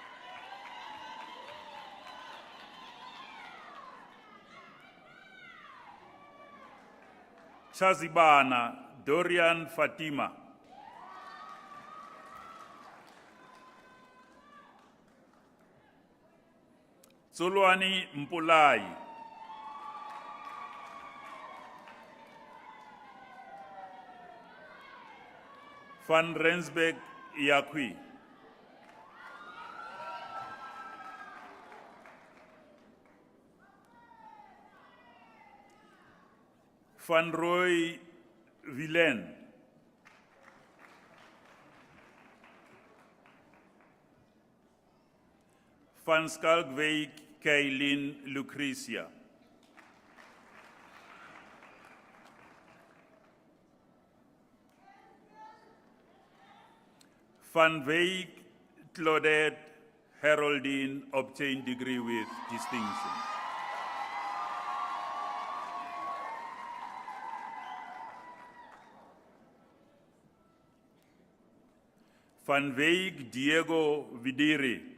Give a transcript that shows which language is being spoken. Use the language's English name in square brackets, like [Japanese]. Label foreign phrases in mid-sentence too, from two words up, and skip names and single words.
[English] Chazibana Dorian Fatima. Solwani Mpulai. Van Rensbeck Iakwi. Van Roy Villen. Van Skalkwyk Kaylin Lucretia. Van Wyk Claudette Haroldine obtained degree with distinction. Van Wyk Diego Vidiri.